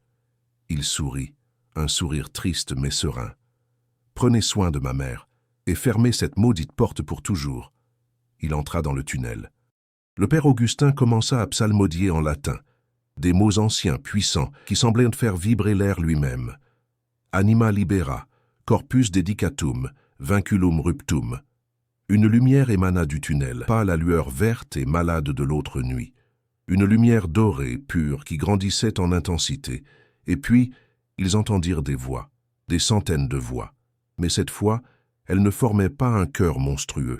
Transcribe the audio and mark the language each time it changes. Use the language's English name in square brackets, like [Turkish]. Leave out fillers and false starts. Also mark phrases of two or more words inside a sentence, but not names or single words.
[French] Il sourit, un sourire triste mais serein. « Prenez soin de ma mère et fermez cette maudite porte pour toujours. » Il entra dans le tunnel. Le père Augustin commença à psalmodier en latin, des mots anciens, puissants, qui semblaient faire vibrer l'air lui-même. [Latin] « Anima libera, corpus dedicatum, vinculum ruptum. [French] » Une lumière émana du tunnel, pas la lueur verte et malade de l'autre nuit. Une lumière dorée, pure, qui grandissait en intensité. Et puis, ils entendirent des voix, des centaines de voix. Mais cette fois, elles ne formaient pas un chœur monstrueux.